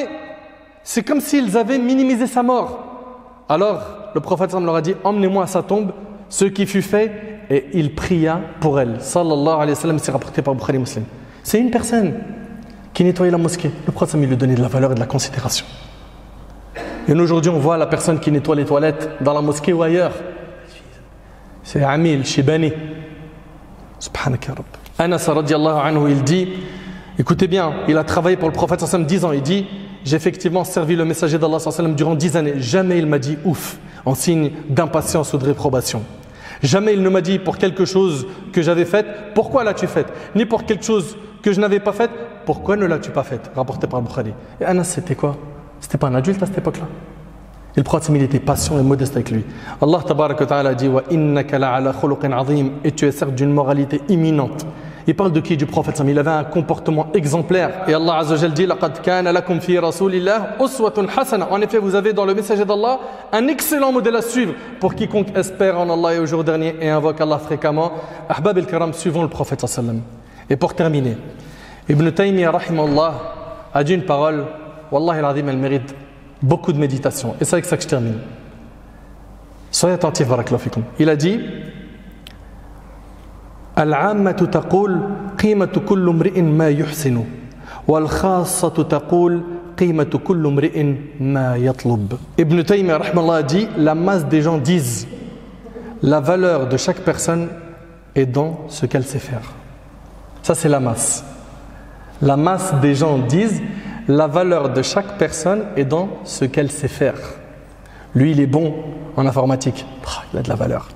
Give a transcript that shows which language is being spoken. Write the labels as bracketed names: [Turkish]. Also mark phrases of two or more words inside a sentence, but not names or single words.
[French] C'est comme s'ils avaient minimisé sa mort. Alors, le prophète [Arabic] صلى الله عليه وسلم [French] leur a dit emmenez-moi à sa tombe, ce qui fut fait, et il pria pour elle. [Arabic] صلى الله عليه وسلم, [French] c'est rapporté par Bukhari Muslim. C'est une personne qui nettoyait la mosquée. Le prophète [Arabic] صلى الله عليه وسلم [French] lui donnait de la valeur et de la considération. Et nous, aujourd'hui, on voit la personne qui nettoie les toilettes dans la mosquée ou ailleurs. C'est Amil Shibani. [Arabic] سبحانك رب. أنس رضي الله عنه, [French] il dit, écoutez bien, il a travaillé pour le prophète [Arabic] صلى الله عليه وسلم [French] 10 ans. Il dit, j'ai effectivement servi le messager d'Allah [Arabic] صلى الله عليه وسلم [French] durant 10 années. Jamais il m'a dit ouf, en signe d'impatience ou de réprobation. Jamais il ne m'a dit pour quelque chose que j'avais fait, pourquoi l'as-tu fait? Ni pour quelque chose que je n'avais pas fait, pourquoi ne l'as-tu pas fait? Rapporté par Bukhari. Et Anas, c'était quoi? C'était pas un adulte à cette époque-là. Et le prophète, il était patient et modeste avec lui. [Arabic] الله تبارك وتعالى dit وإنك لعلى خلق عظيم, [French] et tu es certes d'une moralité imminente. Il parle de qui? Du prophète. Il avait un comportement exemplaire. [Arabic] Et الله عز وجل dit لقد كان لكم في رسول الله أسوة حسنة. [French] En effet, vous avez dans le messager d'Allah un excellent modèle à suivre pour quiconque espère en Allah et au jour dernier et invoque Allah fréquemment. [Arabic] أحباب الكرام, [French] suivons le prophète [Arabic] صلى الله عليه وسلم. [French] Et pour terminer, Ibn Taymiyyah rahimahullah a dit une parole, [Arabic] والله العظيم, [French] elle mérite beaucoup de méditation. Et c'est avec ça que je termine. Soyez attentifs, [Arabic] بارك الله فيكم. Il a dit العامة تقول قيمة كل امرئ ما يحسن والخاصة تقول قيمة كل امرئ ما يطلب. [French] Ibn Taymiyyah rahimahullah dit la masse des gens disent la valeur de chaque personne est dans ce qu'elle sait faire. Ça c'est la masse. La masse des gens disent la valeur de chaque personne est dans ce qu'elle sait faire. Lui il est bon en informatique, il a de la valeur.